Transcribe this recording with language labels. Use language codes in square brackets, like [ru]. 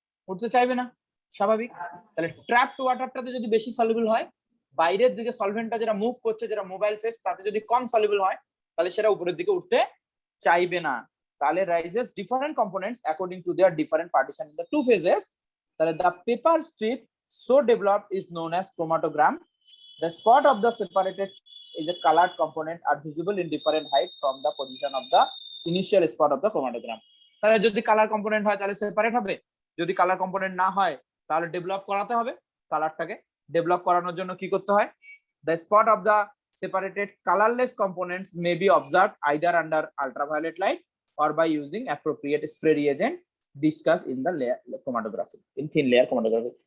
[bn] উঠতে চাইবে না, স্বাভাবিক। তাহলে ট্র্যাপড ওয়াটারটাতে যদি বেশি সলিবল হয়, বাইরের দিকে সলভেন্টটা যেটা মুভ করছে, যেটা মোবাইল ফেস, তাতে যদি কম সলিবল হয়, তাহলে সেটা উপরের দিকে উঠতে চাইবে না। [en] তাহলে rises different components according to their different partition in the two phases. তাহলে the paper strip so developed is known as chromatogram. The spot of the separated is a colored component are visible in different height from the position of the initial spot of the chromatogram. [bn] তাহলে যদি colour component হয় তাহলে separate হবে, যদি colour component না হয় তাহলে develop করাতে হবে। কালারটাকে ডেভেলপ করানোর জন্য কি করতে হয়? [en] The spot of the separated colorless components may be observed either under ultraviolet light or by using appropriate spray reagent discussed in the layer chromatography, in thin layer chromatography.